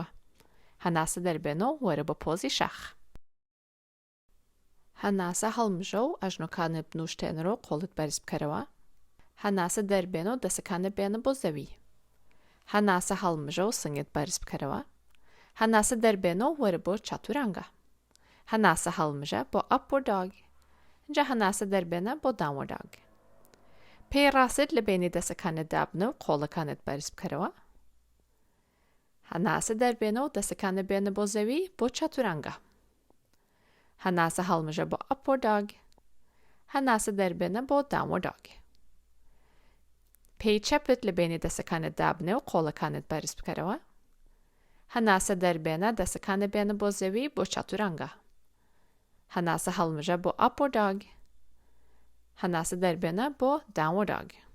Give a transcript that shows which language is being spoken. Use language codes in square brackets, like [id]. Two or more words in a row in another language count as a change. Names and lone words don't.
[ckb] هەناسە دەربێنە و وەرە بە پۆزی شاخ. هەناسە هەڵمژە و ئەژنۆکانت بنووشتێنەرەوە و قۆڵت بەرز بکەرەوە. هەناسە دەربێنە و دەسەکانت بێنە بۆ زەوی. هەناسە هەڵمژە و سنگت بەرز بکەرەوە. هەناسە دەربێنە و وەرە بۆ چاتورانگە. هەناسە هەڵمژە بۆ [en] upward dog. [ckb] اینجا هەناسە دەربێنە بۆ [en] downward dog. [ckb] پێی ڕاست لە بینی دەسەکانت دابنە و قۆڵەکانت بەرز بکەرەوە. هەناسە دەربێنە و دەسەکانت بێنە بۆ زەوی بۆ چاتورانگە. هەناسە هەڵمژە بۆ [en] upward dog. [ckb] هەناسە دەربێنە بۆ [en] downward dog. [ckb] پێی چەپت لە بینی دەسەکانت دابنێ و قۆڵەکانت بەرز بکەرەوە. هەناسە دەربێنە دەسەکانت بێنە بۆ زەوی بۆ چاتورانگە. هەناسە هەڵمژە بۆ [en] upward dog. [ckb] هەناسە دەربێنە بۆ [en] downward dog.